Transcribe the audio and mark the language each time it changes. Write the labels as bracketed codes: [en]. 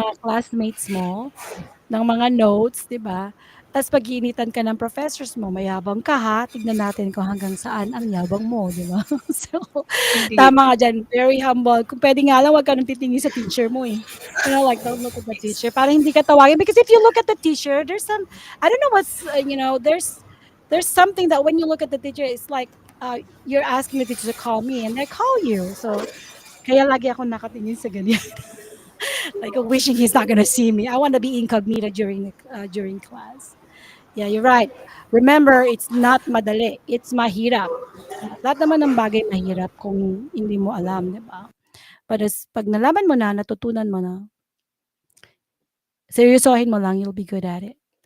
[tl] mga classmates mo, ng mga notes, 'di ba? Tas pag-iinitan ka ng professors mo, mayabang ka ha, tignan natin kung hanggang saan ang yabang mo, 'di ba? [en] So, Indeed. [tl] tama ka diyan, [en] very humble. [tl] Kung puwede nga lang 'wag ka ng titingin sa teacher mo, eh. [en] Like, don't look at the teacher [tl] para hindi ka tawagin [en] because if you look at the teacher, there's some I don't know what's, there's something that when you look at the teacher, it's like, you're asking the teacher to call me and they call you. [tl] So, kaya lagi akong nakatingin sa ganyan. [en] Like, wishing he's not gonna see me. I wanna be incognito during class. Yeah, you're right. Remember, it's not madali, it's mahirap. [tl] Lahat naman ng bagay mahirap kung hindi mo alam, 'di ba? But 'pag nalaman mo na, natutunan mo na, seryosohin mo lang, [en] you'll be good at it.